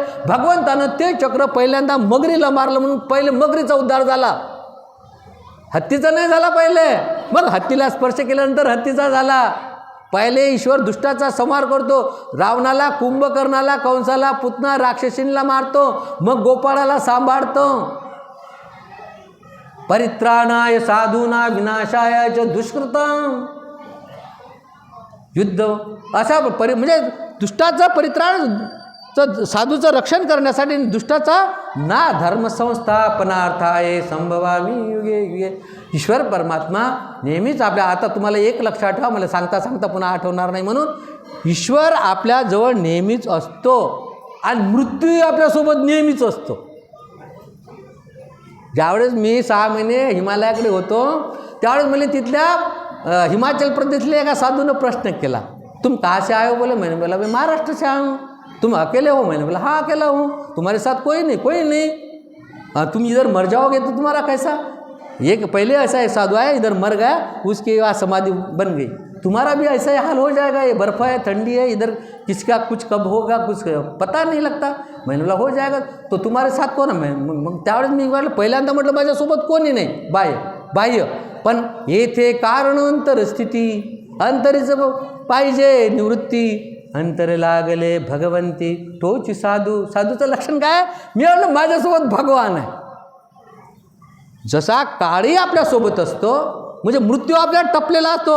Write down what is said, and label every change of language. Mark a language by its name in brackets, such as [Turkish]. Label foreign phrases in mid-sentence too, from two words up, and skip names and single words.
[Marathi] भगवंतानं ते चक्र पहिल्यांदा मगरीला मारलं म्हणून पहिले मगरीचा उद्धार झाला. हत्तीचा नाही झाला पहिले, मग हत्तीला स्पर्श केल्यानंतर हत्तीचा झाला. पहिले ईश्वर दुष्टाचा संहार करतो. रावणाला, कुंभकर्णाला, कंसाला, पुतना, राक्षसींना मारतो, मग गोपाळाला सांभाळतो. [Sanskrit] परित्राणाय साधूना विनाशाय च दुष्कृतम. [Marathi] युद्ध असा म्हणजे दुष्टाचं परित्राण, साधूचं रक्षण करण्यासाठी, दुष्टाचा ना [Sanskrit] धर्म संस्थापनार्थाय संभवामी युगे युगे. [Marathi] ईश्वर परमात्मा नेहमीच आपल्या, आता तुम्हाला एक लक्षात ठेवा, मला सांगता सांगता पुन्हा आठवणार नाही म्हणून, ईश्वर आपल्याजवळ नेहमीच असतो आणि मृत्यू आपल्यासोबत नेहमीच असतो. ज्यावेळेस मी 6 महिने हिमालयाकडे होतो त्यावेळेस मला तिथल्या हिमाचल प्रदेशले एका साधूनं प्रश्न केला, [Hindi] तुम कहाँ से आए हो? बोले मैंने बोला मैं महाराष्ट्र से आया हूँ. तुम अकेले हो? मैंने बोला हाँ अकेला हूँ. तुम्हारे साथ कोई नहीं. तुम इधर मर जाओगे तो तुम्हारा कैसा? एक पहले ऐसा एक साधु आया, इधर मर गया, उसकी बाद समाधि बन गई. तुम्हारा भी ऐसा ही हाल हो जाएगा. ये बर्फ़ है, ठंडी है, इधर किसका कुछ कब होगा कुछ पता नहीं लगता. मैंने बोला हो जाएगा. तो तुम्हारे साथ कोण? [Marathi] मग त्यावेळेस मी म्हटलं, पहिल्यांदा म्हटलं माझ्यासोबत कोणी नाही बाह्य, पण येथे कारणांतर स्थिती, अंतरीचं पाहिजे निवृत्ती, अंतर लागले भगवंती तोची साधू. साधूचं लक्षण काय? मी म्हटलं माझ्यासोबत भगवान आहे. जसा काळही आपल्यासोबत असतो, म्हणजे मृत्यू आपल्याला टपलेला असतो.